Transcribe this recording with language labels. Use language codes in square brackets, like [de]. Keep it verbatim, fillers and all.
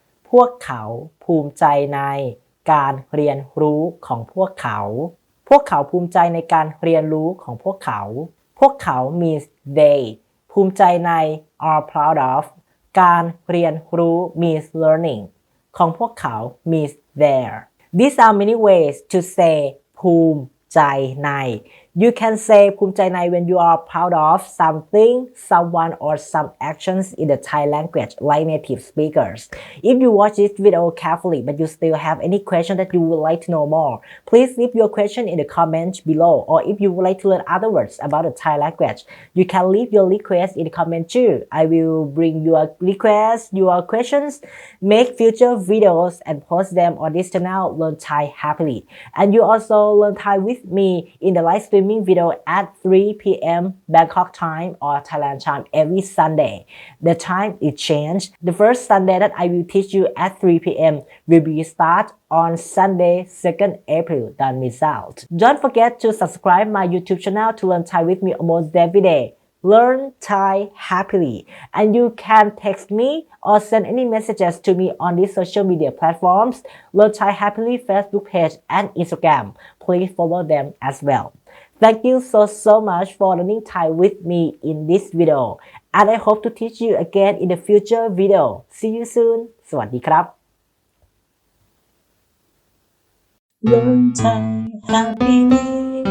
[en] พวกเขาภูมิใจในการเรียนรู้ของพวกเขา พวกเขาภูมิใจในการเรียนรู้ของพวกเขา พวกเขา means they ภูมิใจใน are proud of การเรียนรู้ means learning ของพวกเขา means their These are many ways to say ภูมิใจใน You can say ภูมิใจใน when you are proud of something, someone or some actions in the Thai language like native speakers. If you watch this video carefully but you still have any question that you would like to know more, please leave your question in the comment below. Or if you would like to learn other words about the Thai language, you can leave your request in the comment too. I will bring your requests, your questions, make future videos and post them on this channel, Learn Thai Happily. And you also learn Thai with me in the live streaming video at three p.m. Bangkok time or Thailand time every Sunday. The time is changed. The first Sunday that I will teach you at three p.m. will be start on Sunday, second April. Don't miss out. Don't forget to subscribe my YouTube channel to learn Thai with me almost every day. Learn Thai happily. And you can text me or send any messages to me on these social media platforms, Learn Thai Happily Facebook page and Instagram. Please follow them as well. Thank you so so much for learning Thai with me in this video. And I hope to teach you again in the future video. See you soon. [th] สวัสดีครับ Learn Thai Happily